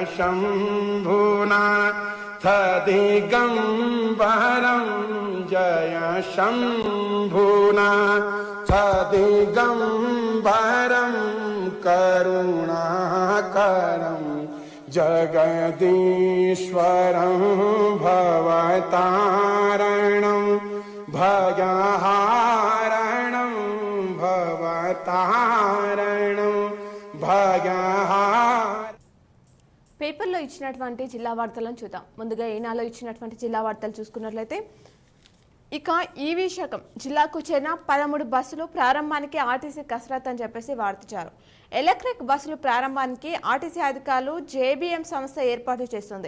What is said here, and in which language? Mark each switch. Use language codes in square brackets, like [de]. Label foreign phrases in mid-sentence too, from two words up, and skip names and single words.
[sa] शम्भुनाथ दिगम्बरं जय शम्भुनाथ दिगम्बरं करुणाकरं जगदीश्वरं भवतारणं भयहारणं भवतारणं भयहारणं [te] పేపర్లో ఇచ్చినటువంటి జిల్లా వార్తలను చూద్దాం. ముందుగా ఈనాలో ఇచ్చినటువంటి జిల్లా వార్తలు చూసుకున్నట్లయితే ఇక ఈవీ శకం జిల్లాకు చెందిన 13 బస్సులు ప్రారంభానికి ఆర్టీసీ కసరత్ అని చెప్పేసి వార్తించారు. ఎలక్ట్రిక్ బస్సులు ప్రారంభానికి ఆర్టీసీ అధికారులు జేబీఎం సంస్థ ఏర్పాటు చేస్తుంది.